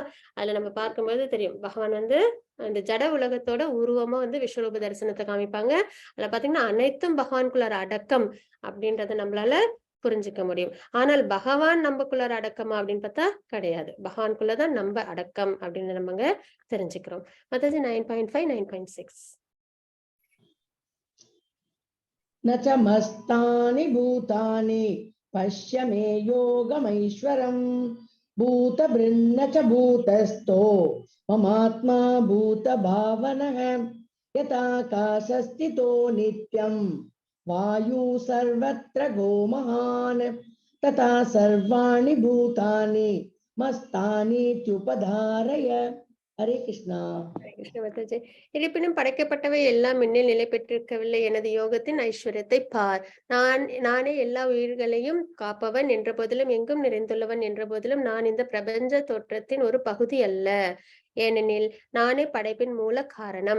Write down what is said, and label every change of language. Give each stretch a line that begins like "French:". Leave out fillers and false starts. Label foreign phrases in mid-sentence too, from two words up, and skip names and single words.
Tamil: அதுல நம்ம பார்க்கும்போது தெரியும், பகவான் வந்து அந்த ஜட உலகத்தோட உருவமா வந்து விஸ்வரூப தரிசனத்தை காமிப்பாங்க. அதுல பாத்தீங்கன்னா அனைத்தும் பகவானுக்குள்ளார அடக்கம் அப்படின்றத நம்மளால புரிஞ்சுக்க முடியும். ஆனால் பகவான் நமக்குள்ளார அடக்கமா அப்படின்னு பார்த்தா கிடையாது. பகவானுக்குள்ளதான் நம்ம அடக்கம் அப்படின்னு நம்ம தெரிஞ்சுக்கிறோம். மத்தது 9.5, 9.6.
Sanskrit: न च मस्तानि भूतानि पश्य मे योगमैश्वरम् भूतभृन्न च भूतस्थो ममात्मा भूतभावनः यथाकाशस्थितो नित्यं वायु सर्वत्र गो महान् तथा सर्वाणि भूतानि मस्तानीत्युपधारय। हरे कृष्णा।
Tamil: கிருஷ்ண மாதாஜி, இருப்பினும் படைக்கப்பட்டவை எல்லாம் என்னில் நிலை பெற்றிருக்கவில்லை. எனது யோகத்தின் ஐஸ்வர்யத்தை பார். நானே எல்லா உயிர்களையும் காப்பவன் என்ற போதிலும், எங்கும் நிறைந்துள்ளவன் என்ற போதிலும், நான் இந்த பிரபஞ்ச தோற்றத்தின் ஒரு பகுதி அல்ல. ஏனெனில் நானே படைப்பின் மூல காரணம்.